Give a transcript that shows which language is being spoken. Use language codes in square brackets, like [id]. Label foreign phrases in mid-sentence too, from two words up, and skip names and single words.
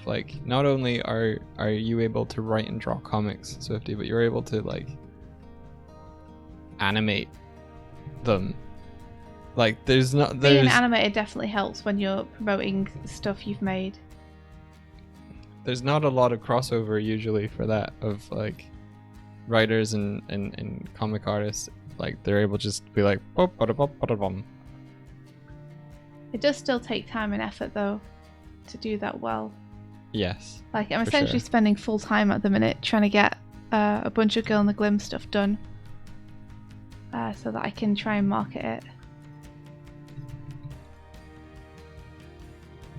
[en] Like, not only are you able to write and draw comics, Swifty, but you're able to like animate them. Like, being animated definitely helps when you're promoting stuff you've made. There's not a lot of crossover usually for that of like writers and comic artists. Like, they're able to just be like pop, bada, pop, bada, bum. It does still take time and effort though to do that well. Yes. Like, I'm essentially spending full time at the minute trying to get a bunch of Girl in the Glim stuff done so that I can try and market it.